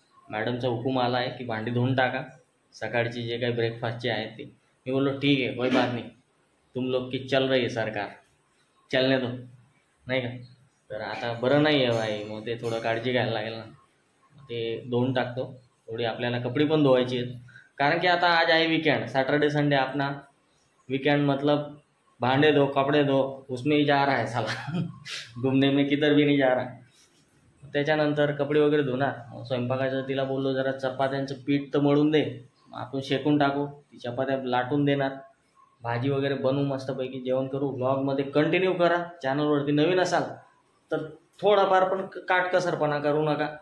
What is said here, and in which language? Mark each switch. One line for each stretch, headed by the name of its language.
Marathi: मॅडमचा हुकूम आला आहे की भांडी धुवून टाका, सकाळची जे काही ब्रेकफास्टचे आहेत ते. मी बोललो ठीक आहे,
Hindi: कोई बात नाही, तुम लोग की चल रही है सरकार, चलने दो,
Marathi: नाही का. तर आता बरं नाही आहे भाई, मग ते थोडं काळजी घ्यायला लागेल ना. ते धुवून टाकतो. थोडी आपल्याला कपडे पण धुवायची आहेत, कारण की आता आज आहे वीकेंड.
Hindi: सॅटर्डे संडे अपना वीकेंड, मतलब भांडे धो, कपड़े धो, उसमें ही जा रहा है साला घूमने में किधर भी नहीं जा रहा.
Marathi: त्याच्यानंतर कपडे वगैरे धुणार. स्वयंपाकाचं तिला बोललो जरा चपात्यांचं पीठ तर मळून दे, आपण शेकून टाकू. ती चपात्या लाटून देणार, भाजी वगैरे बनवू, मस्तपैकी जेवण करू. ब्लॉगमध्ये कंटिन्यू करा. चॅनलवरती नवीन असाल तर थोडाफार पण काटकसरपणा करू नका.